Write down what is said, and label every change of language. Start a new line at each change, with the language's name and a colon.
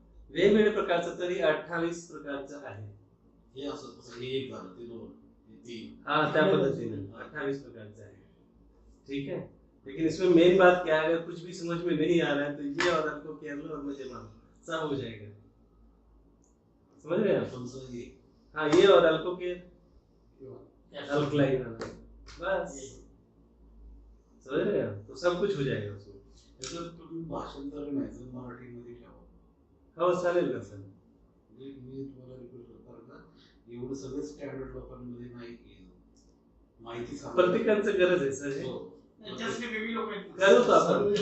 Marathi: वेगवेगळे प्रकारचं तरी 28 प्रकारचं आहे। हे असं तसं हे एक झालं, ते 2, हे 3. हाँ, त्या पद्धतीने 28 प्रकारचं आहे।
Hindi: ठीक है? लेकिन इसमें मेन बात क्या है, अगर कुछ भी समझ में नहीं आ रहा है तो ये और आपको केयर लो और मुझे मानो, सब हो जाएगा। समझ रहे हैं आप? हाँ, ये और अल्को केयर, अल्कलाइन वाला, बस समझ रहे हैं आप? तो सब कुछ हो जाएगा उसमें।
Marathi: याचं तुम्ही भाषांतर नाही मराठीमध्ये ठेवा. हो, चालेल ना सर? मी तुम्हाला रिक्वेस्ट करतो ना, एवढं सगळं स्टँडर्ड लोकांमध्ये नाही माहिती सांगा. प्रत्येकाचं गरज आहे सर हे. जस्ट वेगळी लोक आहेत. करू तो आपण.